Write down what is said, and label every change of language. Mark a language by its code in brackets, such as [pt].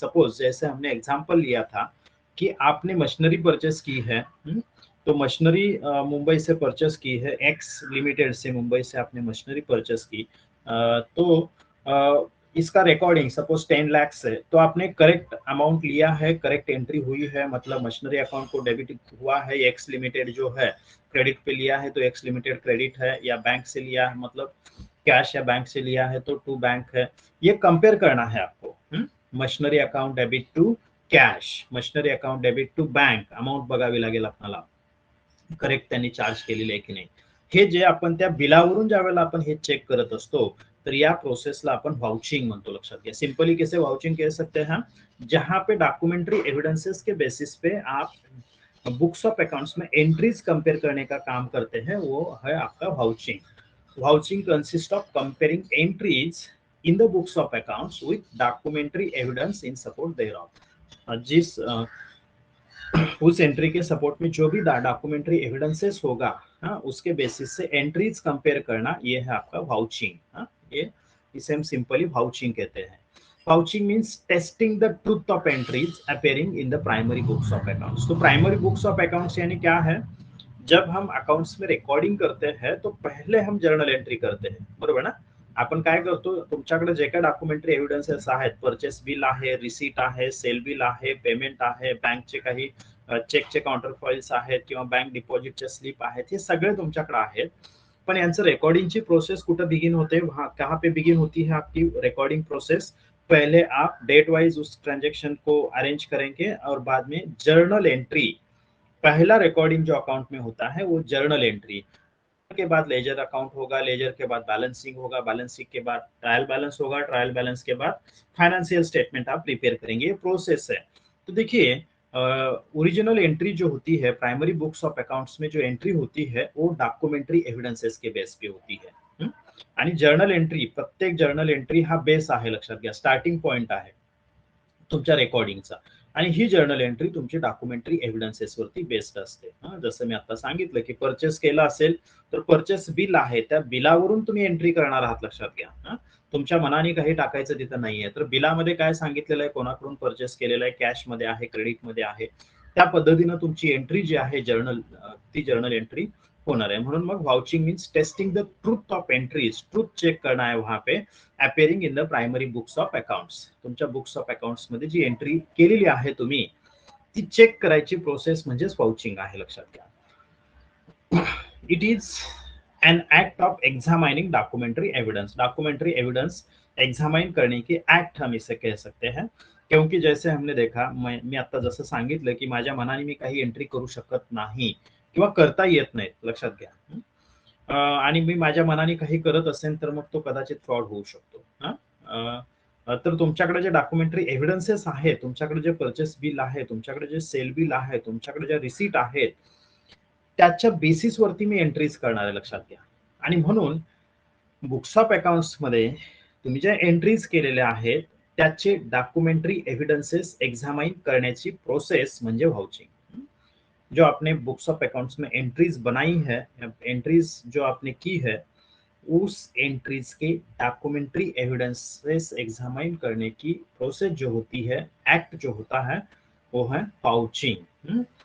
[hi] Suppose जैसे हमने example लिया था कि आपने मशीनरी परचेस की है, तो मशीनरी मुंबई से परचेस की है, एक्स लिमिटेड से मुंबई से आपने मशीनरी परचेस की, तो इसका रिकॉर्डिंग सपोज 10 लाख है, तो आपने करेक्ट अमाउंट लिया है, करेक्ट एंट्री हुई है, मतलब मशीनरी अकाउंट को डेबिट हुआ है, एक्स लिमिटेड जो है क्रेडिट पे लिया है तो एक्स लिमिटेड क्रेडिट है, या बैंक से लिया है मतलब कैश या बैंक से लिया है तो टू बैंक है। ये कंपेयर करना है आपको। [mr] Machinery account debit to cash, machinery account debit to bank, amount बघावी लागेल आपल्याला, करेक्ट त्यांनी चार्ज केलेले आहे की नाही, हे जे आपण त्या बिलावरून ज्या वेळेला आपण हे चेक करत असतो, तर या प्रोसेसला आपण वाउचिंग म्हणतो, लक्षात घ्या। [hi] सिंपली कैसे वाउचिंग कह सकते हैं, जहां पे डॉक्यूमेंट्री एविडेंसेस के बेसिस पे आप बुक्स ऑफ अकाउंट्स में एंट्रीज कंपेयर करने का काम करते हैं, वो है आपका vouching. [en] Vouching consists of comparing entries in the books of accounts with documentary evidence in support thereof। [hi] जिस उस एंट्री के सपोर्ट में जो भी डॉक्यूमेंट्री एविडेंसेस होगा, उसके बेसिस से एंट्रीज कंपेयर करना, ये है आपका वाउचिंग। ये इसे हम सिंपली वाउचिंग कहते हैं। [en] Vouching means testing the truth of entries appearing in the primary books of accounts. [hi] तो प्राइमरी बुक्स ऑफ अकाउंट्स यानी क्या है, जब हम अकाउंट्स में रेकॉर्डिंग करते हैं तो पहले हम जर्नल एंट्री करते हैं, [mr] बरोबर ना। आपण काय करतो, तुमच्याकडे जे काही डॉक्युमेंटरी एव्हिडन्सेस आहेत, परचेस बिल आहे, रिसीट आहे, सेल बिल आहे, पेमेंट आहे, बँकचे काही चेकचे काउंटर फाइल्स आहेत किंवा बँक डिपॉझिटचे स्लिप आहेत, हे सगळे तुमच्याकडे आहेत, पण यांचं रेकॉर्डिंगची प्रोसेस कुठं बिगिन होते, [hi] कहाँ पे बिगिन होती है आपकी रिकॉर्डिंग प्रोसेस। पहले आप डेट वाइज उस ट्रांजेक्शन को अरेंज करेंगे और बाद में जर्नल एंट्री पहला रिकॉर्डिंग जो अकाउंट में होता है वो जर्नल एंट्री के बाद लेजर अकाउंट होगा, लेजर के बाद बैलेंसिंग होगा, बैलेंसिंग के बाद ट्रायल बैलेंस होगा, ट्रायल बैलेंस के बाद फाइनेंशियल स्टेटमेंट आप प्रिपेयर करेंगे। ये प्रोसेस है। तो देखिए ओरिजिनल एंट्री जो होती है प्राइमरी बुक्स ऑफ अकाउंट्स में, जो एंट्री होती है वो डॉक्युमेंटरी एव्हिडन्सेस के बेस पे होती है। [mr] आणि जर्नल एंट्री, प्रत्येक जर्नल एंट्री हा बेस आहे, लक्षात घ्या, स्टार्टिंग पॉइंट आहे तुमच्या रेकॉर्डिंगचा। आणि ही जर्नल एंट्री तुमची डॉक्युमेंटरी एव्हिडन्सेस वरती बेस्ड असते। जसं मी आता सांगितलं की परचेस केला असेल तर परचेस बिल आहे, त्या बिलावरून तुम्ही एंट्री करणार आहात, लक्षात घ्या। तुमच्या मनाने काही टाकायचं तिथं नाहीये। तर बिलामध्ये काय सांगितलेलं आहे, कोणाकडून परचेस केलेलं आहे, कॅश मध्ये आहे, क्रेडिट मध्ये आहे, त्या पद्धतीनं तुमची एंट्री जी आहे जर्नल, ती जर्नल एंट्री होणार आहे। म्हणून मग [en] vouching means testing the truth of entries, [hi] truth check करना है वहां पे [en] Appearing in the primary books of accounts. [mr] तुमच्या बुक्स ऑफ अकाउंट्स मध्ये जी एंट्री केलेली आहे तुम्ही, ती चेक करायची प्रोसेस म्हणजेच वाउचिंग आहे, लक्षात घ्या। [en] It is an act of examining documentary evidence. [hi] Documentary evidence examine करने की एक्ट हम इसे कह सकते हैं, क्योंकि जैसे हमने देखा, [mr] मी आता जसं सांगितलं की माझ्या मनाने मी काही एंट्री करू शकत नाही किंवा करता येत नाही, लक्षात घ्या। आणि मी माझ्या मनाने काही करत असेल तर मग तो कदाचित फ्रॉड होऊ शकतो। तर तुमच्याकडे जे डॉक्युमेंटरी एव्हिडन्सेस आहे, तुमच्याकडे जे परचेस बिल आहे, तुमच्याकडे जे सेल बिल आहे, तुमच्याकडे जे रिसीट आहेत, त्याच्या बेसिस वरती मी एंट्रीज करणार आहे, लक्षात घ्या। आणि म्हणून बुक्स ऑफ अकाउंट्स मध्ये तुम्ही जे एंट्रीज केलेल्या आहेत त्याचे डॉक्युमेंटरी एव्हिडन्सेस एग्जामाइन करण्याची प्रोसेस म्हणजे वाउचिंग। [hi] जो आपने बुक्स ऑफ अकाउंट्स में एंट्रीज बनाई है, एंट्रीज जो आपने की है, उस एंट्रीज के डॉक्यूमेंट्री एविडेंसेस एग्जामाइन करने की प्रोसेस जो होती है, एक्ट जो होता है, वो है वाउचिंग।